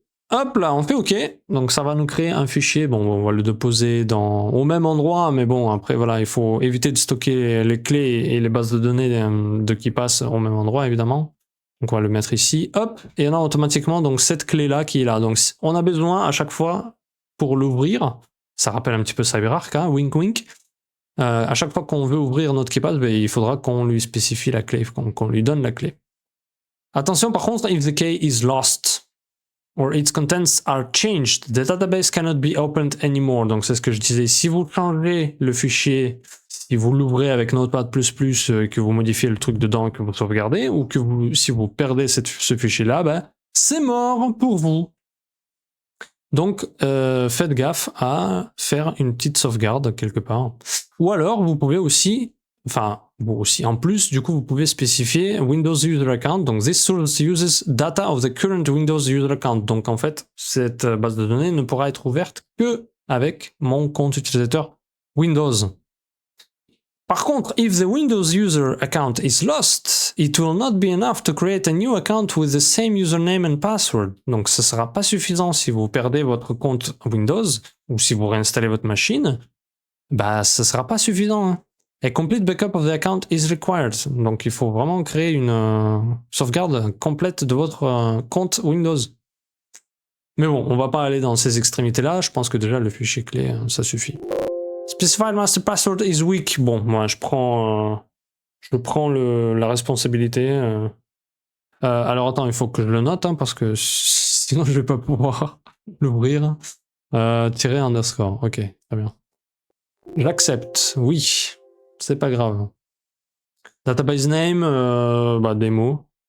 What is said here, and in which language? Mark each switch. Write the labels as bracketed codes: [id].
[fr] Hop là, on fait OK. Donc ça va nous créer un fichier. Bon, on va le déposer au même endroit, mais bon, après voilà, il faut éviter de stocker les clés et les bases de données de qui passent au même endroit, évidemment. Donc on va le mettre ici, hop, et on a automatiquement donc cette clé-là qui est là. Donc on a besoin à chaque fois, pour l'ouvrir, ça rappelle un petit peu CyberArk, hein, wink wink, à chaque fois qu'on veut ouvrir notre KeePass, ben, il faudra qu'on lui spécifie la clé, qu'on lui donne la clé. Attention par contre, [en] if the key is lost, or its contents are changed, the database cannot be opened anymore. [fr] Donc c'est ce que je disais, si vous changez le fichier, si vous l'ouvrez avec Notepad++, que vous modifiez le truc dedans et que vous sauvegardez, ou que si vous perdez ce fichier-là, ben, c'est mort pour vous. Donc, faites gaffe à faire une petite sauvegarde quelque part. Ou alors, vous pouvez aussi, en plus, du coup, vous pouvez spécifier Windows User Account. [en] Donc, this source uses data of the current Windows User Account. [fr] Donc, en fait, cette base de données ne pourra être ouverte que avec mon compte utilisateur Windows. Par contre, [en] if the Windows user account is lost, it will not be enough to create a new account with the same username and password. [fr] Donc, ce ne sera pas suffisant si vous perdez votre compte Windows ou si vous réinstallez votre machine. Bah, ce ne sera pas suffisant. Hein. [en] A complete backup of the account is required. [fr] Donc, il faut vraiment créer une sauvegarde complète de votre compte Windows. Mais bon, on va pas aller dans ces extrémités-là. Je pense que déjà, le fichier clé, ça suffit. [en] Specified master password is weak. [fr] Bon, moi, je prends la responsabilité. Alors, attends, il faut que je le note, hein, parce que sinon, je vais pas pouvoir l'ouvrir. Tirer underscore. Ok, très bien. J'accepte. Oui, c'est pas grave. Database name, démo.